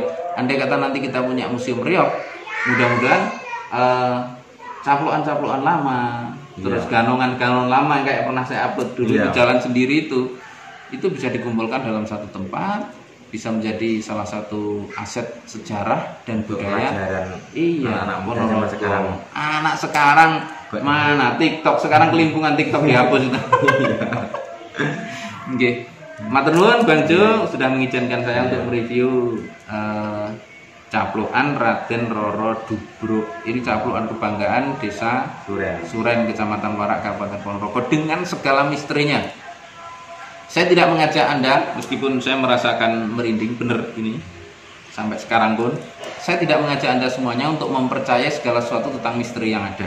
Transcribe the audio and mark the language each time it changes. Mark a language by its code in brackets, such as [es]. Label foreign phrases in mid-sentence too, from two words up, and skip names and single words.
[id] Andai kata nanti kita punya museum reog, mudah-mudahan capluan-capluan lama, iya, terus ganongan-ganongan lama yang kayak pernah saya upload dulu, iya, di jalan sendiri itu bisa dikumpulkan dalam satu tempat, bisa menjadi salah satu aset sejarah dan budaya. Iya, anak sekarang mana TikTok sekarang, kelimpungan TikTok dihapus itu. Oke, [jv] matur nuwun [id] Bang Jo sudah mengizinkan saya untuk mereview capluan Raden Roro Dubruk. Ini capluan kebanggaan Desa Suren, Kecamatan Warak, Kabupaten Ponorogo dengan segala misterinya. Saya tidak mengajak Anda, meskipun saya merasakan merinding bener ini sampai sekarang pun, saya tidak mengajak Anda semuanya untuk mempercayai segala sesuatu tentang misteri yang ada.